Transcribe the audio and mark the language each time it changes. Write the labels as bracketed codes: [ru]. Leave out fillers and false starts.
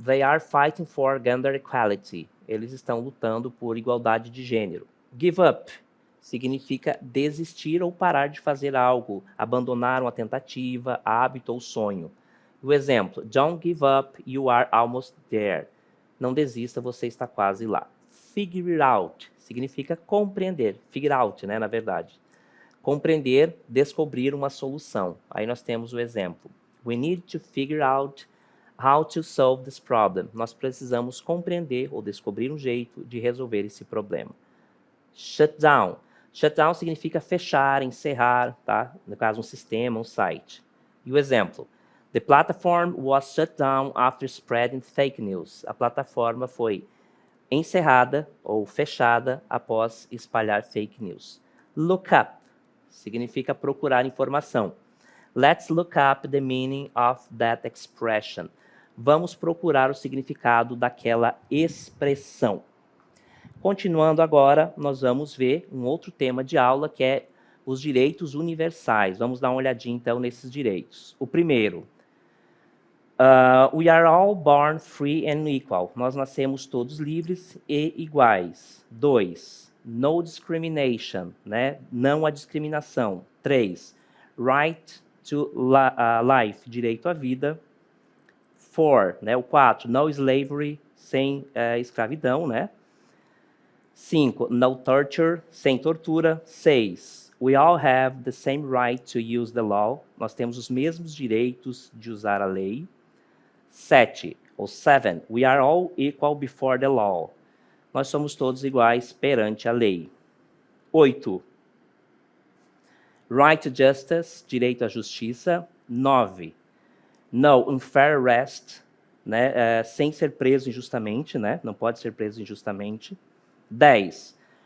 [en] They are fighting for gender equality. [pt] Eles estão lutando por igualdade de gênero. Give up significa desistir ou parar de fazer algo, abandonar uma tentativa, hábito ou sonho. O exemplo, [en] don't give up, you are almost there. [pt] Não desista, você está quase lá. Figure it out significa compreender. Figure out, né, na verdade. Compreender, descobrir uma solução. Aí nós temos o exemplo. [en] We need to figure out how to solve this problem. [pt] Nós precisamos compreender ou descobrir um jeito de resolver esse problema. Shut down. Shut down significa fechar, encerrar, tá? No caso, um sistema, um site. E o exemplo. [en] The platform was shut down after spreading fake news. [pt] A plataforma foi encerrada ou fechada após espalhar fake news. Look up significa procurar informação. [en] Let's look up the meaning of that expression. [pt] Vamos procurar o significado daquela expressão. Continuando agora, nós vamos ver um outro tema de aula que é os direitos universais. Vamos dar uma olhadinha então nesses direitos. O primeiro, [en] we are all born free and equal. [pt] Nós nascemos todos livres e iguais. 2, [en] no discrimination, [pt] né? Não há discriminação. 3, [en] right to life, [pt] direito à vida. 4, né? O 4, [en] no slavery, [pt] sem escravidão, né? 5, [en] no torture, [pt] sem tortura. [en] 6, we all have the same right to use the law. [pt] Nós temos os mesmos direitos de usar a lei. [en] 7, we are all equal before the law. [pt] Nós somos todos iguais perante a lei. 8, [en] right to justice, [pt] direito à justiça. 9, [en] no unfair arrest, [pt] né, sem ser preso injustamente, né, não pode ser preso injustamente. 10.